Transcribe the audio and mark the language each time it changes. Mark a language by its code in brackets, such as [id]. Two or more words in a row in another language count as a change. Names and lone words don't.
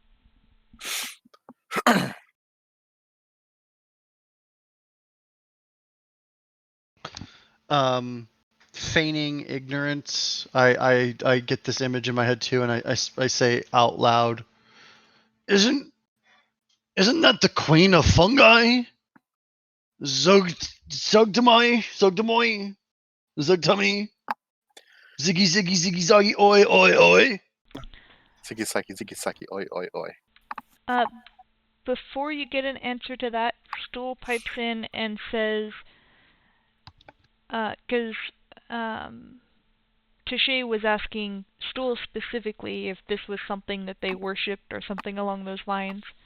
[en] Feigning ignorance. I get this image in my head too, and I say out loud, Isn't that the queen of fungi? Zuggtmoy, Zuggtmoy, Zuggtummy, Ziggy Ziggy Ziggy Zaggy Oi Oi Oi. Ziggy Saki, oi, oi, oi. Before you get an answer to that, Stool pipes in and says, because Touche was asking Stool specifically if this was something that they worshipped or something along those lines.